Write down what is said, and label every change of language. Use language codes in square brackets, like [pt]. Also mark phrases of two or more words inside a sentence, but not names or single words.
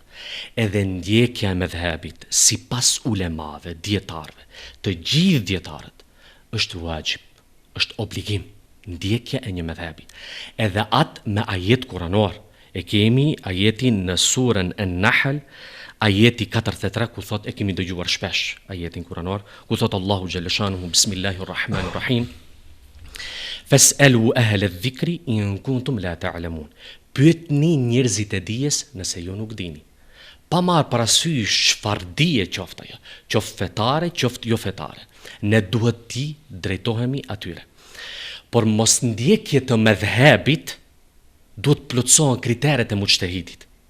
[sq] Edhe ndjekja e medhhebit sipas ulemave, dietarëve, të gjithë dietarët, është wajib, është obligim, ndjekja e një medhhebi. Edhe atë me ajet kuranor. E kemi ajetin në surën An-Nahl, ajeti 43 ku thot, e kemi dëgjuar shpesh ajetin kuranor, ku thot Allahu [ar] جل شأنه بسم الله الرحمن الرحيم. فاسألوا أهل الذكر إن كنتم لا تعلمون. [sq] Pyetni njerëzit e dijes nëse ju nuk dini. Pa marrë parasysh çfarë dije qoftë ajo, qoftë fetare, qoftë jo fetare. Ne duhet ti drejtohemi atyre. Por mos ndjekje të medhhebit duhet plotësohen kriteret e mujtehidit.